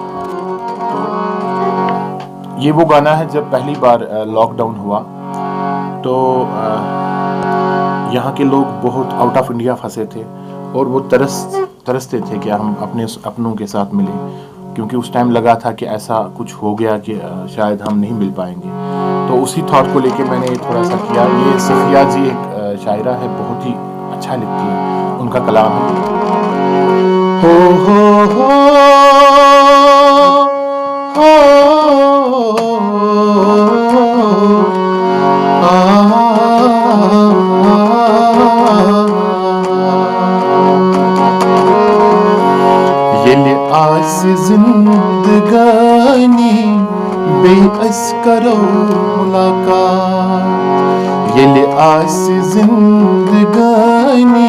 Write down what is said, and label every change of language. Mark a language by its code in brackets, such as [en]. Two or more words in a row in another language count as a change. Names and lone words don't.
[hi] तो ये वो गाना है जब पहली बार लॉकडाउन हुआ, तो यहाँ के लोग बहुत [en] out of India [hi] फंसे थे और वो तरसते थे कि हम अपने अपनों के साथ मिलें, क्योंकि उस टाइम लगा था कि ऐसा कुछ हो गया कि शायद हम नहीं मिल पाएंगे। तो उसी थॉट को लेके मैंने थोड़ा सा किया। ये सफिया जी एक शायरा है, बहुत ही अच्छा लिखती है, उनका कलाम है। हो हो [ks] येले आस जिंदगानी बेअस करो मुलाकात, येले आस जिंदगानी